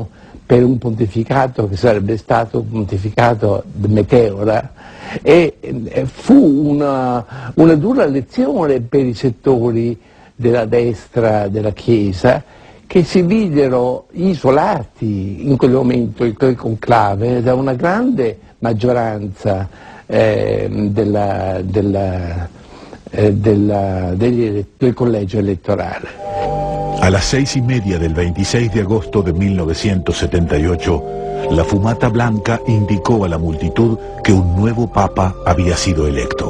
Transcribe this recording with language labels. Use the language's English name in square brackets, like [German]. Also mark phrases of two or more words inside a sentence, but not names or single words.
[Italian] per un pontificato che sarebbe stato un pontificato de meteora, e fu una dura lezione per i settori della destra della Chiesa, che si videro isolati in quel momento, in quel conclave, da una grande maggioranza del collegio elettorale. [Spanish] A las 6:30 del 26 de agosto de 1978, la fumata blanca indicó a la multitud que un nuevo papa había sido electo.